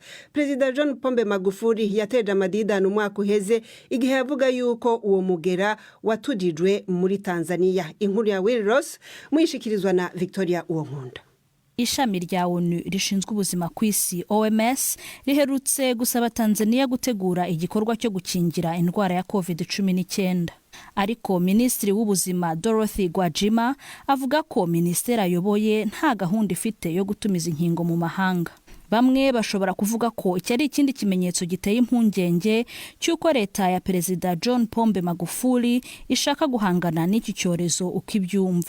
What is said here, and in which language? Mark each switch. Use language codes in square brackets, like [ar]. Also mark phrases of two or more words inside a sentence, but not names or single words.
[rn] President John Pombe Magufuli yateje amadidano umwaka uheze igihe yavuga yuko uwo mugera watujijwe muri Tanzania. Inkuru ya Will Ross muyishikirizwa na Victoria Uwonkunda. [rw] Ishami rya ONU rishinzwe ubuzima ku isi OMS riherutse gusaba Tanzania gutegura igikorwa cyo gukingira indwara ya COVID-19. Ariko Minisitiri w'ubuzima Dorothy Gwajima avuga ko ministeri ayoboye nta gahunda ifite yo gutumiza inkingo mu mahanga. Bamwe bashobora kuvuga ko iki ari ikindi kimenyetso giteye impungenge cy'uko leta ya Perezida John Pombe Magufuli ishaka guhangana n'iki cyorezo uko ibyumva.